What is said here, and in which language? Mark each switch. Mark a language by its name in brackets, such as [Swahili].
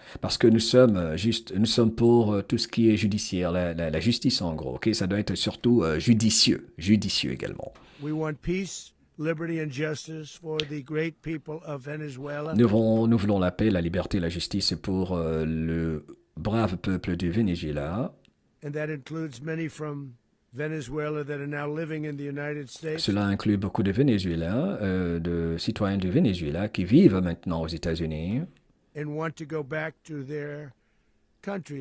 [French] Parce que nous sommes nous sommes pour tout ce qui est judiciaire, la justice en gros. Ok, ça doit être surtout judicieux également. [English] We want peace, liberty, and justice for the great people of Venezuela. [French] Nous voulons la paix, la liberté, la justice pour le brave peuple du Venezuela. [English] And that includes many from Venezuela that are now living in the United States [French] Cela inclut beaucoup de Vénézuéliens, de citoyens du Venezuela qui vivent maintenant aux États-Unis, [English] and want to go back to their country.